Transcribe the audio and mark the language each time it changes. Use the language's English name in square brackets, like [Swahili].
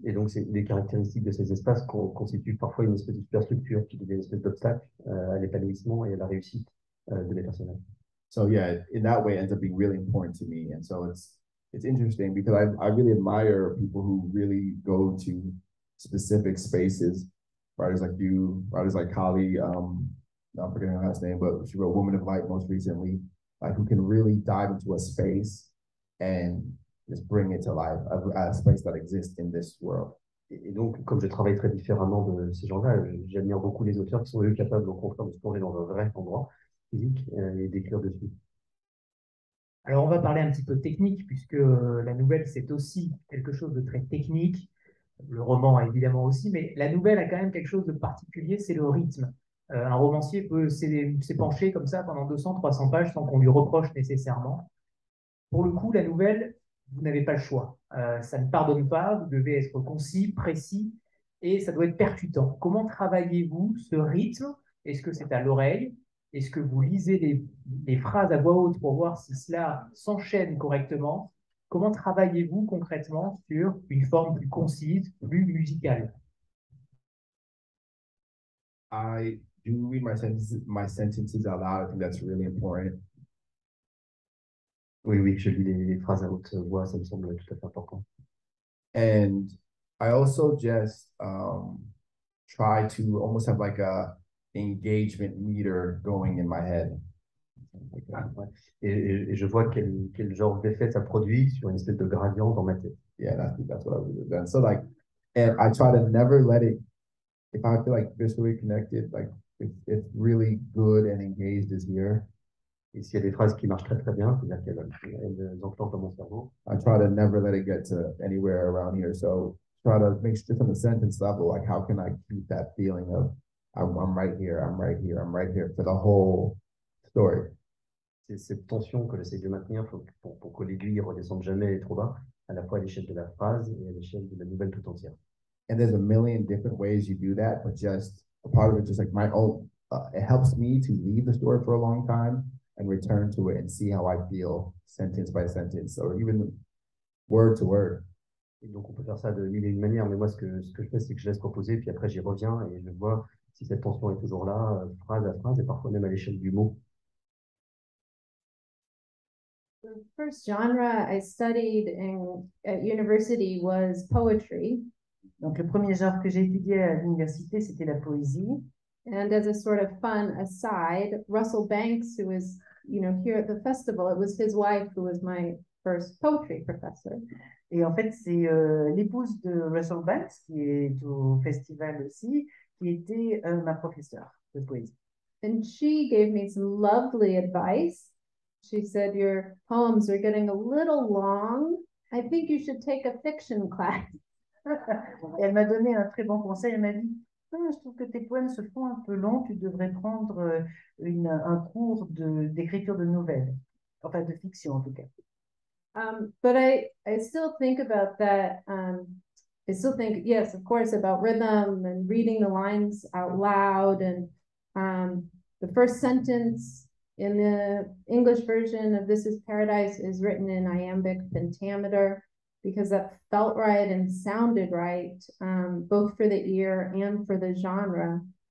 [French] Et donc, c'est des caractéristiques de ces espaces constituent parfois une espèce de superstructure qui devient une espèce d'obstacle à l'épanouissement et à la réussite de mes personnages. [English] So yeah, in that way, it ends up being really important to me. And so it's interesting because I really admire people who really go to specific spaces, writers like you, writers like Kali, I'm forgetting her last name, but she wrote Woman of Light most recently, like who can really dive into a space and just bring it to life, a space that exists in this world. [French] Et donc, comme je travaille très différemment de ces gens-là, j'admire beaucoup les auteurs qui sont eux capables au contraire de se plonger dans un vrai endroit physique et d'écrire dessus. Alors, on va parler un petit peu technique, puisque la nouvelle, c'est aussi quelque chose de très technique. Le roman, évidemment, aussi, mais la nouvelle a quand même quelque chose de particulier, c'est le rythme. Un romancier peut s'épancher comme ça pendant 200, 300 pages sans qu'on lui reproche nécessairement. Pour le coup, la nouvelle, vous n'avez pas le choix. Ça ne pardonne pas, vous devez être concis, précis, et ça doit être percutant. Comment travaillez-vous ce rythme? Est-ce que c'est à l'oreille? Est-ce que vous lisez les phrases à voix haute pour voir si cela s'enchaîne correctement? Comment travaillez-vous concrètement sur une forme plus concise, plus musicale? [English] I do read my sentences out loud. I think that's really important. [French] Oui, je lis les phrases à haute voix, ça me semble tout à fait important. [English] And I also just try to almost have like a engagement meter going in my head. [French] Et je vois quel genre d'effet ça produit sur une espèce de gradient dans ma tête. [English] Yeah, that's what I would have done. So like, and I try to never let it, if I feel like viscerally connected, like it's really good and engaged is here. [French] Et s'il y a des phrases qui marchent très très bien, c'est-à-dire qu'elles enclenchent dans mon cerveau. [English] I try to never let it get to anywhere around here. So try to make sure from the sentence level, like how can I keep that feeling of I'm right here, I'm right here, I'm right here for the whole story. [French] C'est cette tension que j'essaie de maintenir pour que l'aiguille ne redescende jamais trop bas, à la fois à l'échelle de la phrase et à l'échelle de la nouvelle tout entière. [English] And there's a million different ways you do that, but just a part of it, just like my own, it helps me to leave the story for a long time and return to it and see how I feel sentence by sentence or even word to word. [French] Et donc on peut faire ça de mille et une manières, mais moi ce que je fais, c'est que je laisse reposer, puis après j'y reviens et je vois si cette tension est toujours là, phrase à phrase, et parfois même à l'échelle du mot. [English] The first genre I studied at university was poetry. [French] Donc le premier genre que j'ai étudié à l'université, c'était la poésie. [English] And as a sort of fun aside, Russell Banks, who is, here at the festival, it was his wife who was my first poetry professor. [French] Et en fait, c'est l'épouse de Russell Banks, qui est au festival aussi, qui était ma professeure de poésie. [English] And she gave me some lovely advice. She said, your poems are getting a little long. I think you should take a fiction class. [French] Et elle m'a donné un très bon conseil. Elle m'a dit, je trouve que tes poèmes se font un peu longs, tu devrais prendre un cours d'écriture de nouvelles, enfin de fiction en tout cas. [English] But I still think about that. I still think, yes, of course, about rhythm and reading the lines out loud. And the first sentence in the English version of This is Paradise is written in iambic pentameter because that felt right and sounded right, both for the ear and for the genre.